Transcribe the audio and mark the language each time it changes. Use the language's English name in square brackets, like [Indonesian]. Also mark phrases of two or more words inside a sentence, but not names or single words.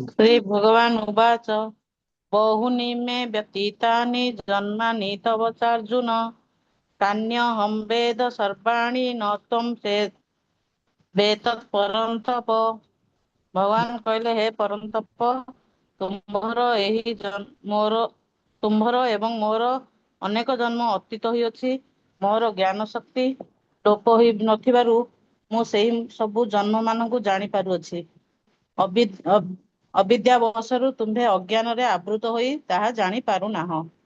[Sanskrit] श्री भगवान उवाच बहुनि मे व्यतीतानि जन्मानि तव चार्जुन तान्यहं वेद सर्वाणि न त्वं वेत्तत् परन्तप। [Odia] ଭଗବାନ କହଲେ, ହେ ପରନ୍ତପ, ତୁମ୍ଭର ଏବଂ ମୋର ଅନେକ ଜନ୍ମ ଅତୀତ ହୋଇଅଛି। ମୋର ଜ୍ଞାନ ଶକ୍ତି ଲୋପ ହୋଇ ନଥିବାରୁ ମୁଁ ସେହି ସବୁ ଜନ୍ମମାନଙ୍କୁ ଜାଣିପାରୁଅଛି। ଅବିଦ୍ୟାବଶରୁ ତୁମ୍ଭେ ଅଜ୍ଞାନରେ ଆବୃତ ହୋଇ ତାହା ଜାଣିପାରୁନାହଁ।